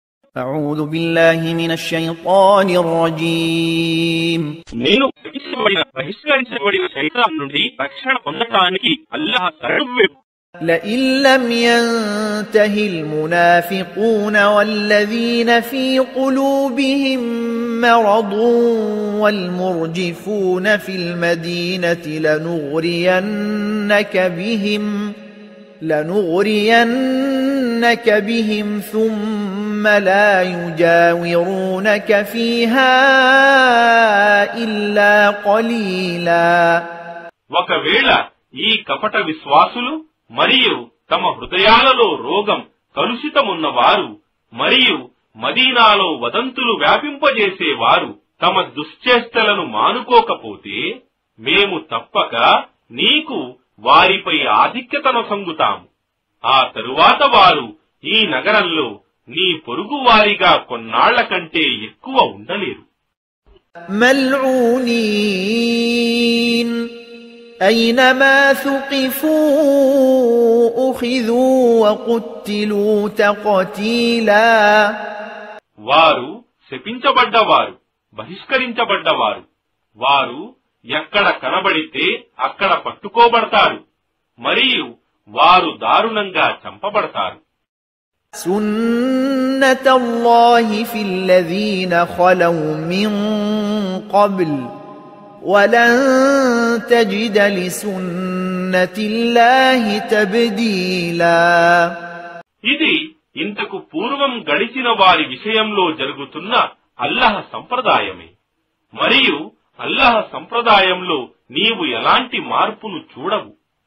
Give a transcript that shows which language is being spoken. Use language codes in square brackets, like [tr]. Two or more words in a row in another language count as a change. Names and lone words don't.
[ar] أعوذ بالله من الشيطان الرجيم [te] నేను బహిష్కరించబడిన శైతాన్ నుండి రక్షణ పొందటానికి అల్లాహ్ శరణు. [ar] لئن لم ينته المنافقون والذين في قلوبهم مرض والمرجفون في المدينة لنغرينك بهم ثم لا يجاورونك فيها إلا قليلا. [te] ఒకవేళ ఈ కపట విశ్వాసులు మరియు తమ హృదయాలలో రోగం కలుషితమున్నవారు మరియు మదీనాలో వదంతులు వ్యాపింపజేసేవారు తమ దుశ్చేష్టలను మానుకోకపోతే మేము తప్పక నీకు వారిపై ఆధిక్యతను సంగుతాము. ఆ తరువాత వారు ఈ నగరంలో నీ పొరుగు వారిగా కొన్నాళ్ల కంటే ఎక్కువ ఉండలేరు. [ar] మల్ఊనీన్ أينما ثقفوا أخذوا وقتلوا تقتيلا. [te] వారు శపించబడ్డవారు, బహిష్కరించబడ్డవారు. వారు ఎక్కడ కనబడితే అక్కడ పట్టుకోబడతారు మరియు వారు దారుణంగా చంపబడతారు. [ar] سنة الله في الذين خلوا من قبل ولن تجد لسنة الله تبديلا. [te] ఇది ఇంతకు పూర్వం గడిచిన వారి విషయంలో జరుగుతున్న అల్లాహ్ సంప్రదాయమే మరియు అల్లాహ్ సంప్రదాయంలో నీవు ఎలాంటి మార్పును చూడవు.